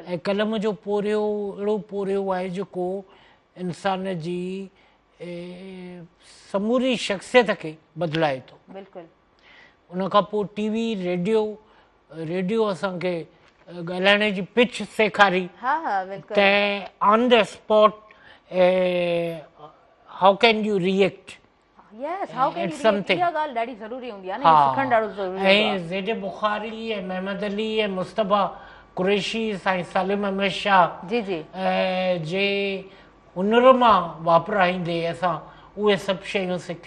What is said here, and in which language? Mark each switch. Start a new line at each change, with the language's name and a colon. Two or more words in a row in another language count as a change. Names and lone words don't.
Sindhi: ऐं कलम जो पोरियो अहिड़ो पोरियो आहे जेको इंसान जी समूरी शख़्सियत खे बदिलाए थो। बिल्कुलु। उन खां पोइ टीवी रेडियो असांखे ॻाल्हाइण जी पिच सेखारी त
English: on the spot how can you react.
Sindhi: ऐं ज़ेड बुखारी ऐं महमद अली ऐं मुस्तफ़ा कुरैशी साईं सालिम अहमद शाह जे हुनर मां वापराईंदे असां उहे सभु शयूं सिखियूं।